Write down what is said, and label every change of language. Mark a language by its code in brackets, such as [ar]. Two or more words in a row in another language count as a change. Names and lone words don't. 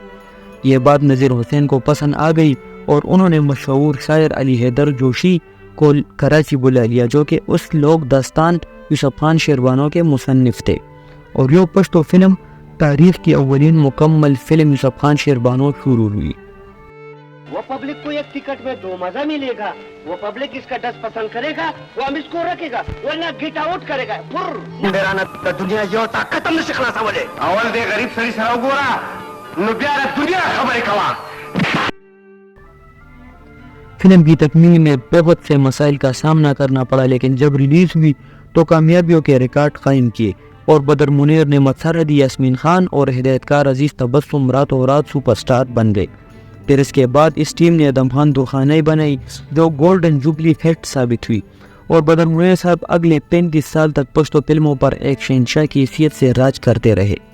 [ur] یہ بات نذیر حسین کو پسند آ گئی اور انہوں نے مشہور شاعر علی حیدر جوشی کو کراچی بلا لیا، جو کہ اس لوک داستان یوسف خان شیربانو کے مصنف تھے، اور یہ پشتو فلم تاریخ کی اولین مکمل فلم یوسف خان شیربانو شروع ہوئی۔ وہ پبلک کو ایک ٹکٹ میں 2 مزہ ملے گا، وہ پبلک اس کا 10 پسند کرے گا، وہ ہم اس کو رکھے گا، ورنہ [en] get out [ur] کرے گا۔ دنیا جو ختم نہ سکھنا سمجھے [ps] اول دے غریب سری سره وګوره نو بیا د دنیا خبرې کوه۔ [ur] فلم کی تکمیل میں بہت سے مسائل کا سامنا کرنا پڑا، لیکن جب ریلیز ہوئی تو کامیابیوں کے ریکارڈ قائم کیے اور بدر منیر نے مسردی یاسمین خان اور ہدایت کار عزیز تبسم راتوں رات سپر سٹار بن گئے۔ پھر اس کے بعد اس ٹیم نے ادم خان دوخانائی بنائی جو گولڈن جوبلی ہٹ ثابت ہوئی، اور بدر منیر صاحب اگلے 35 سال تک پشتو فلموں پر ایک شہنشاہ کی حیثیت سے راج کرتے رہے۔